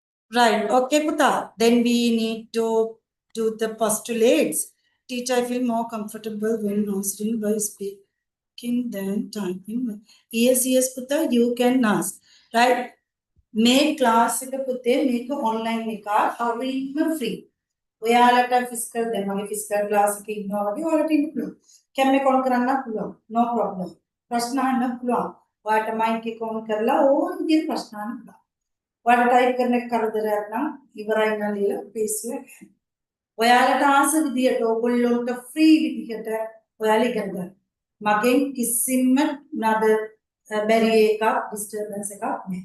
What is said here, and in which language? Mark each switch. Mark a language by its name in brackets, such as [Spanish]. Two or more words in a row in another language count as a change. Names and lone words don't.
[English] Right. Okay, Puta. Then we need to do the postulates. Teacher, I feel more comfortable when answering by speaking than typing. Yes, yes, Puta, you can ask. Right. Make class [Sinhala] එක පුතේ මේක online එකක් හරියම free. ඔයාලට physical දැන් මගේ physical class එකේ ඉන්නවා වගේ ඔයාලට ඉන්න පුළුවන්. කැම එක on කරන්නත් පුළුවන්. [English] No problem. [Sinhala] ප්‍රශ්න අහන්න පුළුවන්. ඔයාලට mic එක on කරලා ඕන විදිහට ප්‍රශ්න අහන්න පුළුවන්. ඔයාලට type කරන එක කරදරයක් නම් ඉවරයි නම් ලියලා paste එක. ඔයාලට ආස විදිහට ඕගොල්ලොන්ට free විදිහට ඔයාලා ඉගෙන ගන්න. මගෙන් කිසිම නද බැරි එකක් disturbance එකක් නැහැ.